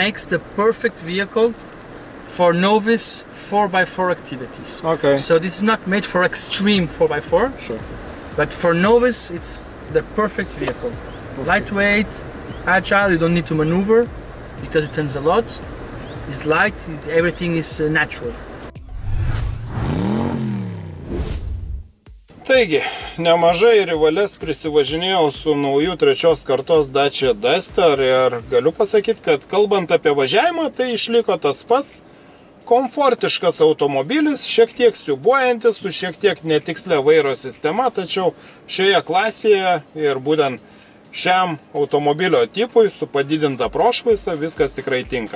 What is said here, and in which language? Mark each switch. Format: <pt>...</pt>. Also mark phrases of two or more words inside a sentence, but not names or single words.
<en>makes the perfect vehicle for novice 4x4 activities. Okay. So this is not made for extreme 4x4, Sure. but for novice it's the perfect vehicle. Lightweight, agile, you don't need to maneuver because it turns a lot. It's light, everything is natural.</en> <lt>Taigi, nemažai rivales prisivažinėjau su nauju 3 kartos Dacia Duster ir galiu pasakyti, kad kalbant apie važiavimą, tai išliko tas pats komfortiškas automobilis, šiek tiek siūbuojantis, su šiek tiek netikslė vairo sistema, tačiau šioje klasėje ir būtent šiam automobilio tipui su padidinta prošvaisa viskas tikrai tinka.</lt>